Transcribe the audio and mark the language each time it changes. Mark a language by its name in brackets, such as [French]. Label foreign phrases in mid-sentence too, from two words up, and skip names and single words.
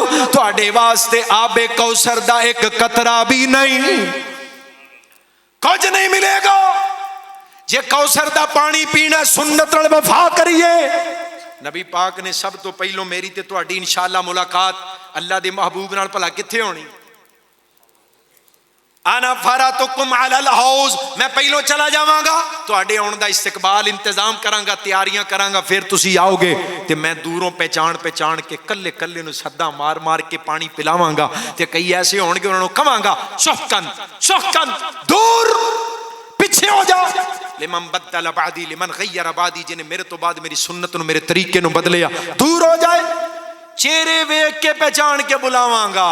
[Punjabi] تہاڈے واسطے آب کوثر دا اک قطرہ بھی نہیں، کجھ نہیں ملے گا. جے کوثر دا پانی پینا، سنت نال وفا کریے. نبی پاک نے سب توں پہلوں میری تے تہاڈی انشاءاللہ ملاقات اللہ دے محبوب نال بھلا کتھے ہونی? [Arabic] انا فراتکم علی الحوض، [Punjabi] میں پہلو چلا جاواں گا، تواڈے آن دا استقبال انتظام کراں گا، تیاریاں کراں گا، پھر تسی آؤ گے تے میں دوروں پہچان پہچان کے کلے کلے نو سدا مار مار کے پانی پلاواں گا، تے کئی ایسے ہون گے انہاں نو کہاں گا [Arabic] سحقن سحقن، [Punjabi] دور پیچھے ہو جاؤ، [Arabic] لمن بدل بعدی لمن غیر بعدی، [Punjabi] جن میرے تو بعد میری سنت نو میرے طریقے نو بدلیا، دور ہو جائے، چہرے ویکھ کے پہچان کے بلاواں گا۔